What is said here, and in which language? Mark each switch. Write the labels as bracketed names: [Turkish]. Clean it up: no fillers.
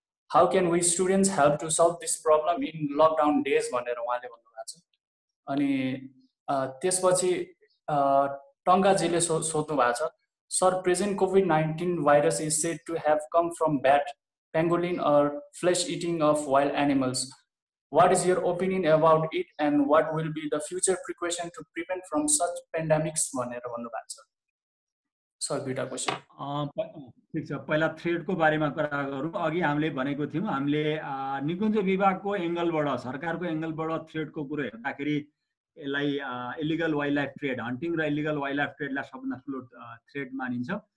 [English] how can we students help to solve this problem in lockdown days [Nepali] भनेर उहाँले भन्नुभएको छ। अनि त्यसपछि टङ्गाजीले सोध्नु भएको छ, [English] Sir present COVID-19 virus is said to have come from bat, pangolin or flesh eating of wild animals. What is your opinion about it and what will be the future precaution to prevent from such pandemics [Nepali] भनेर भन्नुभएको छ। Sir दुईटा question. ठिक छ, पहिला थ्रेडको बारेमा कुरा गरौँ। अघि हामीले भनेको थियौँ, हामीले निकुञ्ज विभागको एङ्गलबाट, सरकारको एङ्गलबाट थ्रेडको कुरो हेर्दाखेरि यसलाई illegal wild life trade, hunting र इलिगल वाइल्ड लाइफ ट्रेडलाई सबभन्दा ठुलो थ्रेड मानिन्छ।